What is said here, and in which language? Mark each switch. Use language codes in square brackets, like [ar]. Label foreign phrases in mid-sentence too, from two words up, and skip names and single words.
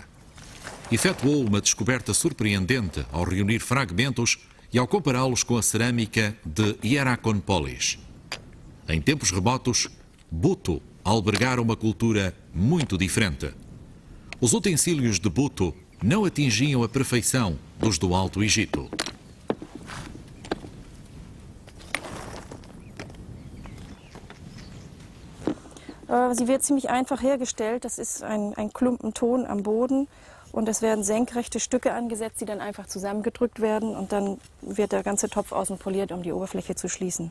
[pt] Efetuou uma descoberta surpreendente ao reunir fragmentos e ao compará-los com a cerâmica de Hierakonpolis. Em tempos remotos, Buto albergara uma cultura muito diferente. Os utensílios de Buto não atingiam a perfeição dos do Alto Egito. [de] Sie wird ziemlich einfach hergestellt. Das ist ein Klumpen Ton am Boden und es werden senkrechte Stücke angesetzt, die dann einfach zusammengedrückt werden und dann wird der ganze Topf außen poliert, um die Oberfläche zu schließen.